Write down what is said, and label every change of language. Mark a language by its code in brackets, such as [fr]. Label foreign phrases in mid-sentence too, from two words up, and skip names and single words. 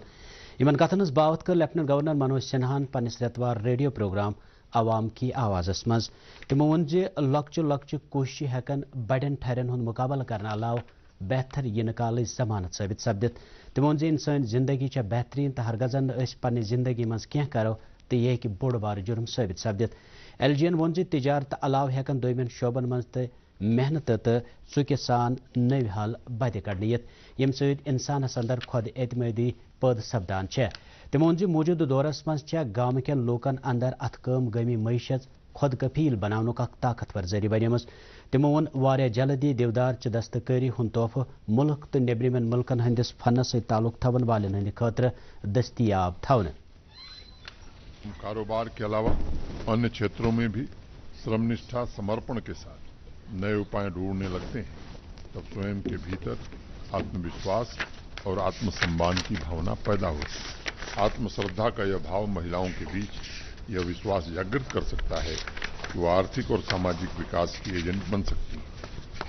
[ks] इन कथन बावत कर [en] Lieutenant Governor [ks] मनोज सिन्हान पन्निस रेतवार [en] radio programme [ks] आवाम की आवाज़स मज तमो वोन जे लक्चु लक्चु कोशिश हेकन बड़न ठरन हुंद मुकाबल करने अलाव बेहतर यिन काल जमानत साबित सपदित तम वोन इंसान जिंदगी बेहतरीन तो हरगजन पन्ने जिंदगी मज कह करो तो यह हेकि बोड़ बार जुर्म साबित सपदित एलजीएन वोन तिजारत अलाव हेकन दोयमन शोबन मज तो मेहनत तो चुक सान नव हल बद कड़न यम सत इंसानस अंदर खुद एतमादी पद सपदान तम वोन मौजूद दौरस मज गाम कन लूकन अंदर अत कम गमी मैशत खुद कफील बनाने ताकतवर जरिए बनेम तमो वोन वारिया जल्दी देवदार च दस्तकारी हुंद तोहफह मुल्क तो नेब्रिमन मुल्कन हंदिस फनस सत ताल्लुक थवन वालन हंद खतर दस्तियाब थवन। [hi] कारोबार के अलावा अन्य क्षेत्रों में भी श्रमनिष्ठा समर्पण के साथ नए उपाय ढूंढने लगते हैं तब स्वयं के भीतर आत्मविश्वास और आत्मसम्मान की भावना पैदा होती है। आत्मश्रद्धा का यह भाव महिलाओं के बीच यह विश्वास जागृत कर सकता है कि वह आर्थिक और सामाजिक विकास की एजेंट बन सकती है।